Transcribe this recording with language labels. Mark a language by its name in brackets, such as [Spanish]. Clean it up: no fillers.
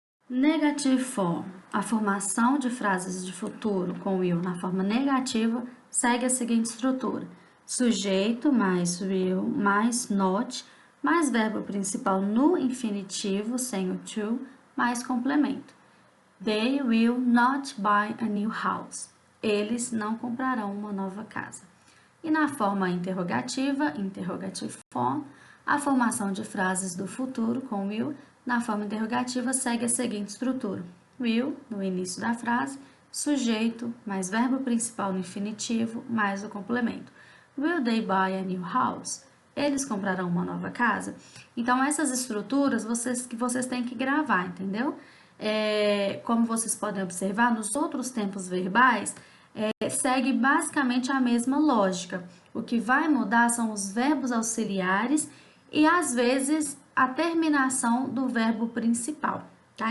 [English] Negative form. [Portuguese] A formação de frases de futuro com will na forma negativa segue a seguinte estrutura: sujeito mais will mais not mais verbo principal no infinitivo sem o to mais complemento. [English] They will not buy a new house. [Portuguese] Eles não comprarão uma nova casa. E na forma interrogativa, [English] interrogative form, [Portuguese] a formação de frases do futuro com will na forma interrogativa segue a seguinte estrutura: will no início da frase, sujeito mais verbo principal no infinitivo mais o complemento. [English] Will they buy a new house? [Portuguese] Eles comprarão uma nova casa? Então, essas estruturas vocês têm que gravar, entendeu? Como vocês podem observar, nos outros tempos verbais, segue basicamente a mesma lógica. O que vai mudar são os verbos auxiliares e, às vezes, a terminação do verbo principal, tá?